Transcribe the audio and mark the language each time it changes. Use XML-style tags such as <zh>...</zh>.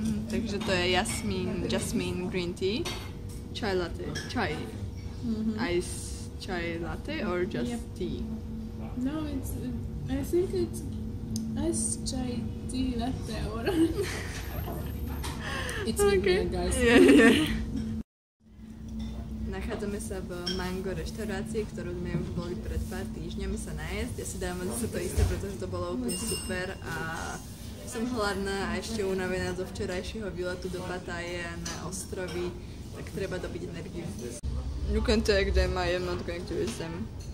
<sk>Takže to je jasmine green tea, chai latte, chai.</sk> <en>Ice chai latte or just tea? No, I think it's ice chai tea latte or it's okay, guys. Yeah.</en> <sk>Nachádzame sa v Mango reštaurácii, ktorú sme už boli pred pár týždňami sa najesť. Ja si dávam zase to isté, pretože to bolo úplne super a som hladná a ešte unavená zo včerajšieho výletu do Pattaje na ostrovy, tak treba dobiť energiu.</sk> <en>You can take them, I am not going to use them.</en>